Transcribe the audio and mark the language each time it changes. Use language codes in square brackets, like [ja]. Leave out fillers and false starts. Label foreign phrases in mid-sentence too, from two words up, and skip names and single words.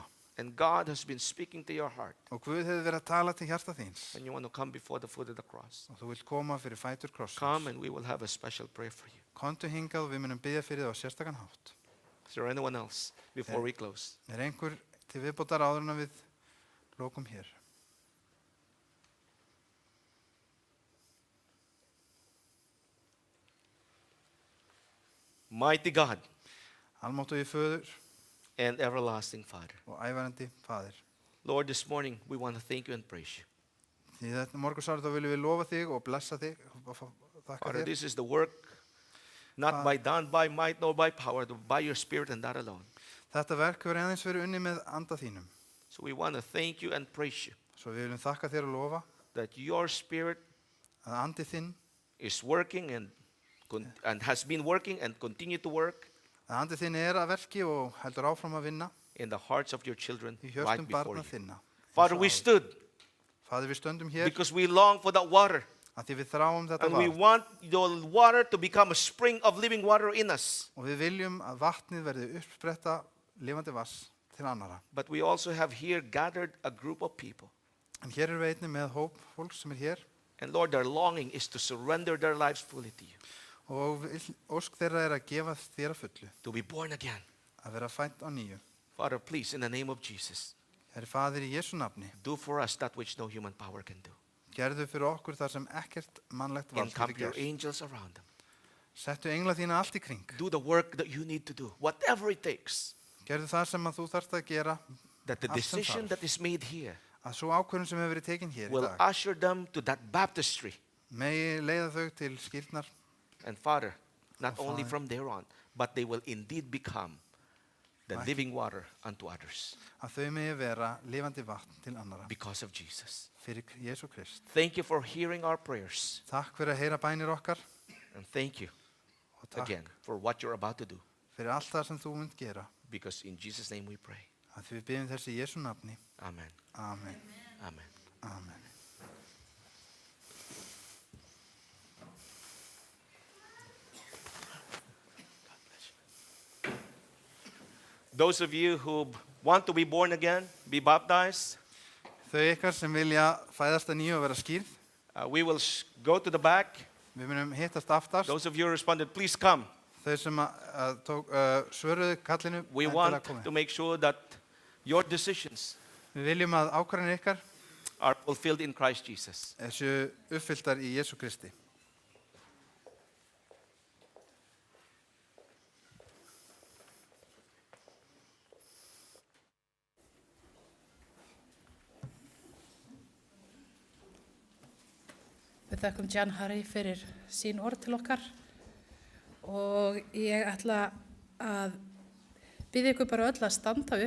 [en] And God has been speaking to your heart. [is] og Guð hefur verið að tala til hjarta þíns [en] And you want to come before the foot of the cross. [is] og þú vilt koma fyrir fætur krossins. [en] Come and we will have a special prayer for you. [is] Komdu hingað og við munum biðja fyrir það á sérstakann hátt. [en] Is there anyone else before we close? [is] Er einhver til viðbótar áður en að við lokum hér? [en] Mighty God [is] Almáttugi föður [en] and everlasting Father. [is] og ævarandi faðir. [en] Lord, this morning we want to thank you and praise you. [is] Því þetta morgunsárið þá viljum við lofa þig og blessa þig og þakka [en] Father, [is] þér. [en] this is the work not by done by might nor by power, but by your spirit and that alone. [is] Þetta verk verður aðeins verið unni með anda þínum. [en] So we want to thank you and praise you [is] Svo við viljum þakka þér og lofa [en] that your spirit [is] að andi þinn, [en] is working and has been working and continue to work [is] að andi þinn er að verki og heldur áfram að vinna [en] in the hearts of your children [is] í [en] right [is] hjörtum [en] before [is] barna [en] you. [is] þinna. [en] Father, we stood [is] Faðir, við stöndum hér [en] because we long for that water. [is] að því við þráum þetta [en] And we [is] vatn [en] want your water to become a spring of living water in us. [is] og við viljum að vatnið verði uppspretta lifandi vass til annara. [en] But we also have here gathered a group of people. [is] En hér er við einnig með hóp fólks sem er hér [en] And Lord, their longing is to surrender their lives fully to you, [is] og ósk þeirra er að gefa þér að fullu, [en] to be born again. [is] að vera fætt á nýju. [en] Father, please, in the name of Jesus, [is] Herri Faðir, í Jesú nafni, [en] do for us that which no human power can do. [is] gerðu fyrir okkur þar sem ekkert mannlegt vald [en] Encamp [is] getur [en] your [is] gert. [en] angels around them. [is] Settu engla þína allt í kring. [en] Do the work that you need to do, whatever it takes. [is] Gerðu það sem að þú þarft að gera, [en] That the [is] Allt sem [en] decision [is] þarf. [en] that is made here [is] að svo ákvörðun sem hefur verið tekin hér í [en] will [is] dag [en] usher them to that baptistry [is] megi leiða þau til skýrnar [en] And Father, not Oh, only Father. from there on, but they will indeed become the Right. living water unto others [is] Að þau megi vera lifandi vatn til annara [en] because of Jesus. [is] fyrir Jésu Krist. [en] Thank you for hearing our prayers. [is] Takk fyrir að heyra bænir okkar [en] And thank you [is] og takk [en] again for what you're about to do. [is] fyrir allt það sem þú munt gera. [en] Because in Jesus' name we pray. [is] Að því við byggjum þessi í Jésu nafni. [en] Amen. [is] Amen. [en] Amen. [is] Amen. [en] Those of you who want to be born again, be baptized, [is] Þau ykkar sem vilja fæðast að nýju og vera skýrð, [en] we will go to the back. [is] við munum hittast aftast. [en] Those of you who responded, please come. [is] Þau sem svöruðu kallinu, [en] We [is] endilega [en] want [is] komið. [en] to make sure that your decisions [is] Við viljum að ákvarðanir ykkar [en] are fulfilled in Christ Jesus. [is] séu uppfylltar í Jésu Kristi. Við þakkum Jan Harry fyrir sín orð til okkar og ég ætla að biðja ykkur bara öll að standa upp.